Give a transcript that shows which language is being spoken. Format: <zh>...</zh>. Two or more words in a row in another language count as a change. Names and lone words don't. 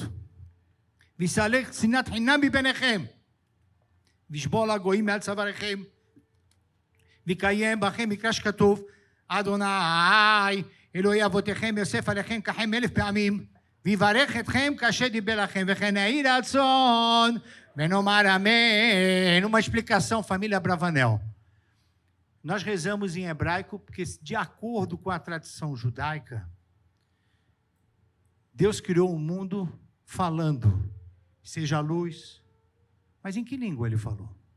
<he>ויסלק שנאת חינם מביניכם, וישבור לגויים מעל צוואריכם, ויקיים בכם מקרא שכתוב, אדוני אלוהי אבותיכם יוסף עליכם ככם 1000 פעמים, ויברך אתכם כאשר דיבר לכם, וכן יהי רצון. ונאמר amém.</he> <pt>Uma explicação, família Abravanel. Nós rezamos em hebraico porque, de acordo com a tradição judaica, Deus criou o mundo falando, seja luz. Mas em que língua ele falou?</pt>